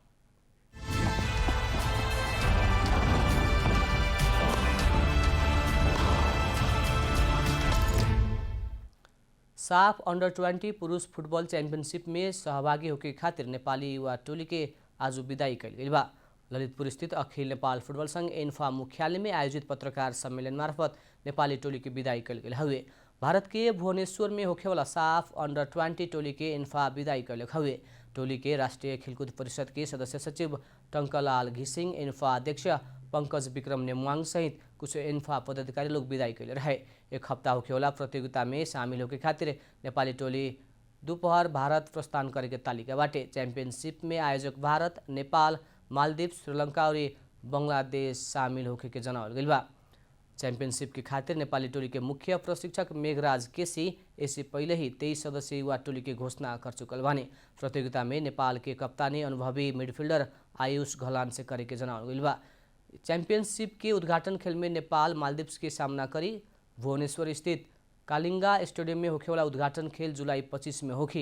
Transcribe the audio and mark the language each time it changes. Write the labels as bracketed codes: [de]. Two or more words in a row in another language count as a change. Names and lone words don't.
[bho] साफ अंडर 20 पुरुष फुटबॉल चैंपियनशिप में सहभागी होके खातिर नेपाली युवा टोली के आज विदाई कैल गइल बा। ललितपुर स्थित अखिल नेपाल फुटबल संघ एन्फा मुख्यालय में आयोजित पत्रकार सम्मेलन मार्फत नेपाली टोली के विदाई कैल गइल हवे। भारत के भुवनेश्वर में होखेवाला साफ अंडर 20 टोली के एन्फा विदाई कैल हवे। टोली के राष्ट्रीय खेलकूद परिषद के सदस्य सचिव टंकलाल घिसिङ, एन्फा अध्यक्ष पंकज विक्रम नेमुवाङ सहित कुछ एन्फा पदाधिकारी लोग विदाई कैले रहे। एक हफ्ता होखेवाला प्रतियोगिता में शामिल होके खातिर नेपाली टोली दोपहर भारत प्रस्थान करे के तालिका बाटे। चैंपियनशिप में आयोजक भारत, नेपाल, मालदीव, श्रीलंका और बंगलादेश शामिल होके के जनावल गइल बा। चैंपियनशिप के खातिर नेपाली टोली के मुख्य प्रशिक्षक मेघराज केसी इससे पहले ही 23 सदस्यीय युवा टोली की घोषणा कर चुकल बानी। प्रतियोगिता में नेपाल के कप्तानी अनुभवी मिडफील्डर आयुष घलान से करे के जनावल गइल बा। चैंपियनशिप के उद्घाटन खेल में नेपाल मालदीव के सामना करी। भुवनेश्वर स्थित कालिंगा स्टेडियम में होखेवाला उद्घाटन खेल जुलाई 25 में होखी।